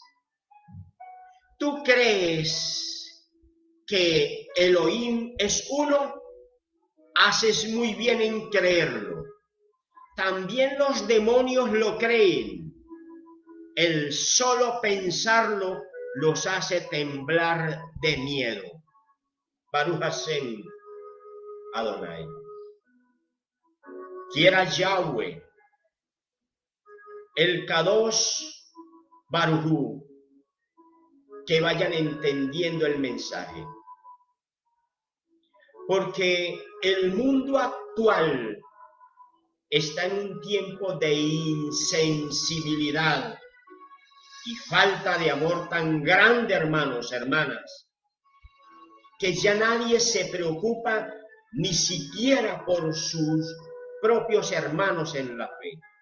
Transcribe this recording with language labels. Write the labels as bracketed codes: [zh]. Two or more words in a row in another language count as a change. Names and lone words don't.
[es] ¿Tú crees que Elohim es uno? Haces muy bien en creerlo. También los demonios lo creen. el solo pensarlo los hace temblar de miedo. [he] ברוך השם אדוני. [es] Quiera Yahweh, el [he] קדוש ברוך הוא, [es] que vayan entendiendo el mensaje. Porque el mundo actual está en un tiempo de insensibilidad y falta de amor tan grande, hermanos, hermanas, que ya nadie se preocupa ni siquiera por sus propios hermanos en la fe.